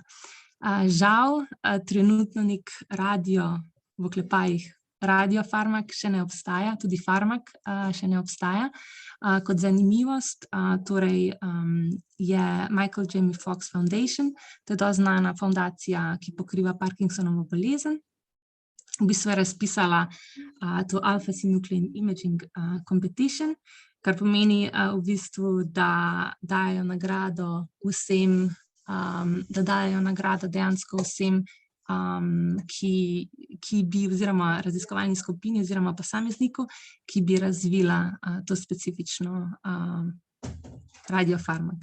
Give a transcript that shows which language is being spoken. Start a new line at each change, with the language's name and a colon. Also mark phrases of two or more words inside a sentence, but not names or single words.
Slovenian: Žal, trenutno nek v oklepajih radiofarmak še ne obstaja, tudi farmak še ne obstaja. Kot zanimivost, torej je Michael Jamie Fox Foundation, to je dosti znana fundacija, ki pokriva Parkinsonovo bolezen. V bistvu je razpisala to
English: alpha-synuclein imaging competition,
Slovenian: kar pomeni v bistvu, da dajo nagrado vsem, da dajo nagrado dejansko vsem, ki bi, oziroma raziskovalni skupini oziroma posamezniku, ki bi razvila to specifično radiofarmak.